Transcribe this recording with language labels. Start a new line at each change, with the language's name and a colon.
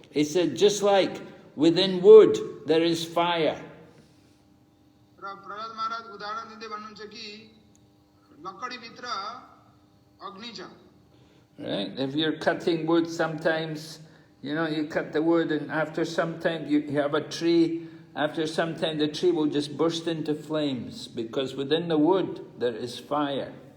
English: He said, just like within wood there is fire.
Nepali: र प्रहलाद महाराज उदाहरण दिँदै भन्नुहुन्छ कि लकडी भित्र अग्नि छ।
English: Right? If you're cutting wood, sometimes, you cut the wood and after some time you have a tree. After some time the tree will just burst into flames because within the wood there is fire.